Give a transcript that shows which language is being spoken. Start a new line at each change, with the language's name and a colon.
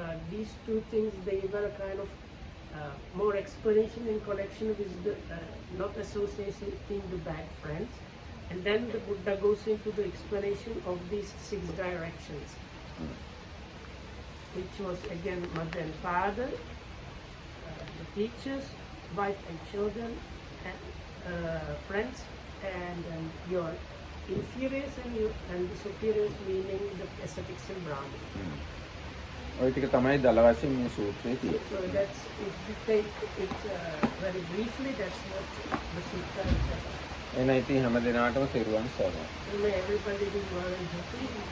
English: These two things, they were kind of more explanation in connection with the not associating the bad friends, and then the Buddha goes into the explanation of these 6 directions, which was again mother and father, the teachers, wife and children, and friends, and your inferiors and the superiors, meaning the ascetics and Brahmins.
Sinhala: ඔය ටික තමයි දල වශයෙන් මේ සූත්‍රයේ තියෙන්නේ.
English: So that's, if we take it very briefly, that's what the sutra is about.
Sinhala: එහෙනම් ඉතින් හැම දිනාටම තෙරුවන් සරණයි.
English: May everybody be well and happy.